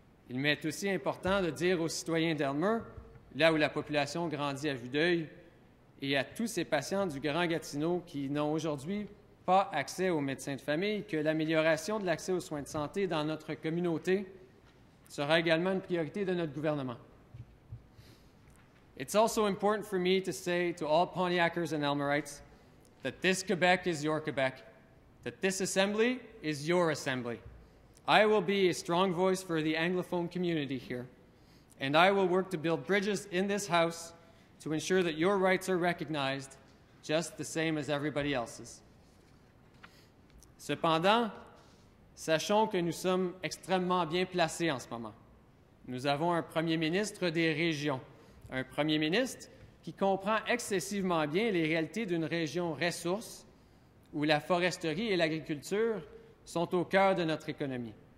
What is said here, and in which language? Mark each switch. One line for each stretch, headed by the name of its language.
French: Il m'est aussi important de dire aux citoyens d'Aylmer, là où la population grandit à vue d'œil, et à tous ces patients du Grand Gatineau qui n'ont aujourd'hui pas accès aux médecins de famille, que l'amélioration de l'accès aux soins de santé dans notre communauté sera également une priorité de notre gouvernement.
English: It's also important for me to say to all Pontiacers and Aylmerites that this Quebec is your Quebec, that this assembly is your assembly. I will be a strong voice for the Anglophone community here, and I will work to build bridges in this House to ensure that your rights are recognized just the same as everybody else's.
French: Cependant, sachons que nous sommes extrêmement bien placés en ce moment. Nous avons un premier ministre des régions, un premier ministre qui comprend excessivement bien les réalités d'une région ressource où la foresterie et l'agriculture sont au cœur de notre économie.